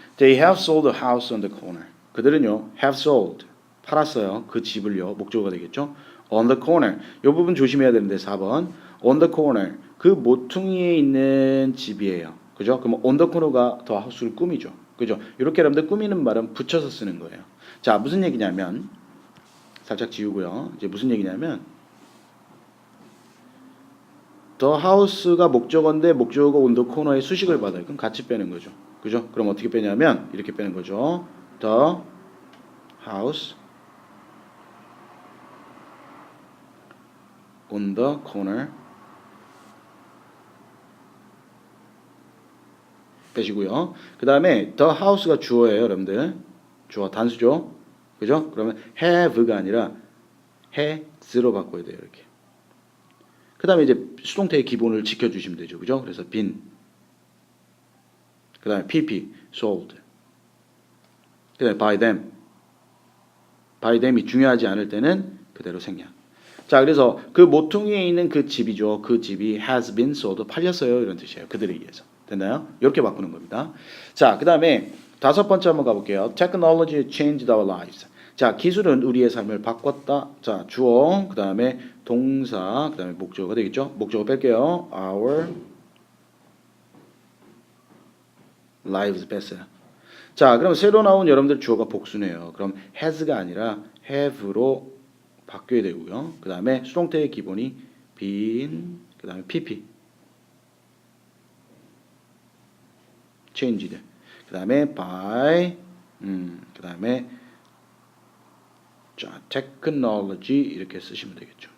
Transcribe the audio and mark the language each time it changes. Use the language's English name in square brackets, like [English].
[English] They have sold a house on the corner. [Korean] 그들은요, [English] have sold. [Korean] 팔았어요. 그 집을요. 목적어가 되겠죠. [English] On the corner. [Korean] 이 부분 조심해야 되는데 4번. [English] On the corner. [Korean] 그 모퉁이에 있는 집이에요. 그죠? 그럼 [English] on the corner [Korean] 가 더 하우스를 꾸미죠. 그죠? 이렇게 여러분들 꾸미는 말은 붙여서 쓰는 거예요. 자, 무슨 얘기냐면 살짝 지우고요. 이제 무슨 얘기냐면 [English] the house [Korean] 가 목적어인데 목적어가 [English] on the corner [Korean] 에 수식을 받아요. 그럼 같이 빼는 거죠. 그죠? 그럼 어떻게 빼냐면 이렇게 빼는 거죠. [English] The house on the corner [Korean] 빼시고요. 그 다음에 [English] the house [Korean] 가 주어예요, 여러분들. 주어 단수죠. 그죠? 그러면 have가 아니라 has로 바꿔야 돼요, 이렇게. 그 다음에 이제 수동태의 기본을 지켜주시면 되죠. 그죠? 그래서 been. 그 다음에 pp, sold. 그 다음에 [English] by them. by them [Korean] 이 중요하지 않을 때는 그대로 생략. 자, 그래서 그 모퉁이에 있는 그 집이죠. 그 집이 [English] has been sold. [Korean] 팔렸어요. 이런 뜻이에요. 그들에 의해서. 됐나요? 이렇게 바꾸는 겁니다. 자, 그 다음에 5번째 한번 가볼게요. [English] Technology changed our lives. [Korean] 자, 기술은 우리의 삶을 바꿨다. 자, 주어, 그 다음에 동사, 그 다음에 목적어가 되겠죠. 목적어 뺄게요. [English] Our lives [Korean] 뺐어요. 자, 그럼 새로 나온 여러분들 주어가 복수네요. 그럼 has가 아니라 have로 바뀌어야 되고요. 그 다음에 수동태의 기본이 been, 그 다음에 pp, changed, 그 다음에 by, 그 다음에 자, technology 이렇게 쓰시면 되겠죠.